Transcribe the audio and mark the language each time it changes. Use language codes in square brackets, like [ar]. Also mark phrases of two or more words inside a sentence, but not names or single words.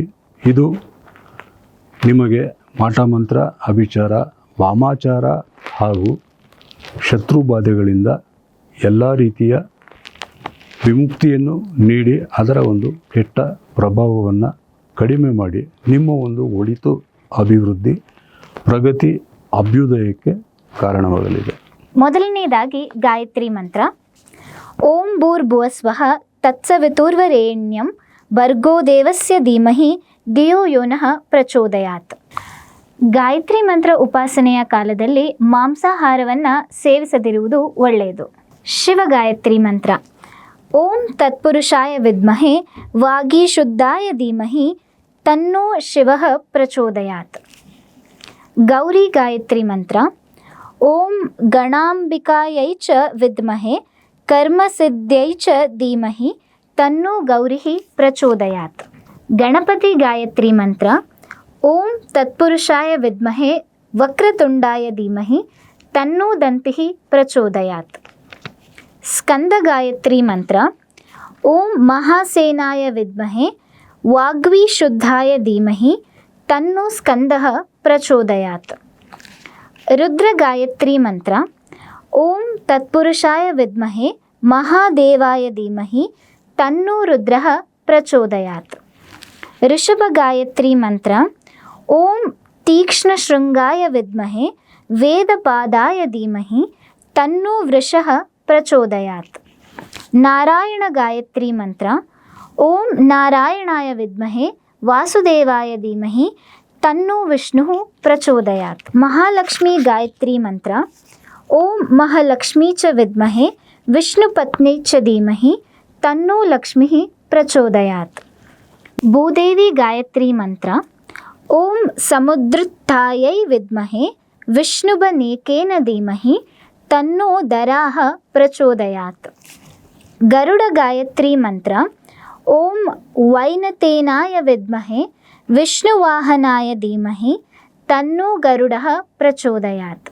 [kn] ಇದು ನಿಮಗೆ ಮಾಟ ಮಂತ್ರ, ಅಭಿಚಾರ, ವಾಮಾಚಾರ ಹಾಗೂ ಶತ್ರು ಬಾಧೆಗಳಿಂದ ಎಲ್ಲ ರೀತಿಯ ವಿಮುಕ್ತಿಯನ್ನು ನೀಡಿ ಅದರ ಒಂದು ಕೆಟ್ಟ ಪ್ರಭಾವವನ್ನು ಕಡಿಮೆ ಮಾಡಿ ನಿಮ್ಮ ಒಂದು ಒಳಿತು, ಅಭಿವೃದ್ಧಿ, ಪ್ರಗತಿ, ಅಭ್ಯುದಯಕ್ಕೆ ಕಾರಣವಾಗಲಿದೆ. ಮೊದಲನೇದಾಗಿ ಗಾಯತ್ರಿ ಮಂತ್ರ. [sa] ಓಂ ಭೂರ್ಭುವಸ್ವಃ ತತ್ಸವಿತುರ್ವರೆಣ್ಯಂ ಭರ್ಗೋ ದೇವಸ್ಯ ಧೀಮಹಿ ಧಿಯೋ ಯೋ ನಃ ಪ್ರಚೋದಯಾತ್. [kn] ಗಾಯತ್ರಿ ಮಂತ್ರ ಉಪಾಸನೆಯ ಕಾಲದಲ್ಲಿ ಮಾಂಸಾಹಾರವನ್ನು ಸೇವಿಸದಿರುವುದು ಒಳ್ಳೆಯದು. [sa] ಶಿವ ಗಾಯತ್ರಿ ಮಂತ್ರ. ಓಂ ತತ್ಪುರುಷಾಯ ವಿದ್ಮಹೆ ವಾಗೀಶುದ್ಧಾಯ ಧೀಮಹಿ ತನ್ನೋ ಶಿವಃ ಪ್ರಚೋದಯಾತ್. [kn] ಗೌರಿ ಗಾಯತ್ರಿ ಮಂತ್ರ. [sa] ಓಂ ಗಣಾಂಬಿಕಾಯೈ ಚ ವಿದ್ಮಹೆ ಕರ್ಮಸಿದ್ಧೈ ಚ ಧೀಮಹಿ ತನ್ನೋ ಗೌರಿಃ ಪ್ರಚೋದಯಾತ್. ಗಣಪತಿ ಗಾಯತ್ರಿ ಮಂತ್ರ. ಓಂ ತತ್ಪುರುಷಾಯ ವಿದ್ಮಹೆ ವಕ್ರತುಂಡಾಯ ಧೀಮಹಿ ತನ್ನೋ ದಂತಿಃ ಪ್ರಚೋದಯಾತ್. [kn] ಸ್ಕಂದ ಗಾಯತ್ರಿ ಮಂತ್ರ. [sa] ಓಂ ಮಹಾಸೇನಾಯ ವಿದ್ಮಹೆ ವಾಗ್ವಿಶುದ್ಧಾಯ ಧೀಮಹಿ ತನ್ನೋ ಸ್ಕಂದಃ ಪ್ರಚೋದಯಾತ್. ರುದ್ರ ಗಾಯತ್ರಿ ಮಂತ್ರ. ಓಂ ತತ್ಪುರುಷಾಯ ವಿದ್ಮಹೆ ಮಹಾದೇವಾಯ ಧೀಮಹಿ ತನ್ನೋ ರುದ್ರಃ ಪ್ರಚೋದಯಾತ್. [kn] ಋಷಭ ಗಾಯತ್ರಿ ಮಂತ್ರ. [sa] ಓಂ ತೀಕ್ಷ್ಣಶೃಂಗಾಯ ವಿದ್ಮಹೆ ವೇದಪಾದಾಯ ಧೀಮಹಿ ತನ್ನೋ ವೃಷಃ ಪ್ರಚೋದಯಾತ್. ನಾರಾಯಣ ಗಾಯತ್ರಿ ಮಂತ್ರ. ಓಂ ನಾರಾಯಣಾಯ ವಿದ್ಮಹೆ ವಾಸುದೇವಾಯ ಧೀಮಹಿ ತನ್ನೋ ವಿಷ್ಣುಃ ಪ್ರಚೋದಯಾತ್. [kn] ಮಹಾಲಕ್ಷ್ಮಿ ಗಾಯತ್ರಿ ಮಂತ್ರ. [sa] ಓಂ ಮಹಾಲಕ್ಷ್ಮೀ ಚ ವಿದ್ಮಹೆ ವಿಷ್ಣುಪತ್ನಿ ಚ ಧೀಮಹಿ ತನ್ನೋ ಲಕ್ಷ್ಮೀಃ ಪ್ರಚೋದಯಾತ್. [kn] ಭೂದೇವಿ ಗಾಯತ್ರಿ ಮಂತ್ರ. [sa] ಓಂ ಸಮುದ್ರುತ್ಥಾಯೈ ವಿದ್ಮಹೆ ವಿಷ್ಣುಬನೇಕೇನ ಧೀಮಹಿ ತನ್ನೋ ದರಾಹ ಪ್ರಚೋದಯಾತ್. [kn] ಗರುಡ ಗಾಯತ್ರಿ ಮಂತ್ರ. [sa] ಓಂ ವೈನತೇನಾಯ ವಿದ್ಮಹೆ ವಿಷ್ಣುವಾಹನಾಯ ಧೀಮಹಿ ತನ್ನೋ ಗರುಡಃ ಪ್ರಚೋದಯಾತ್.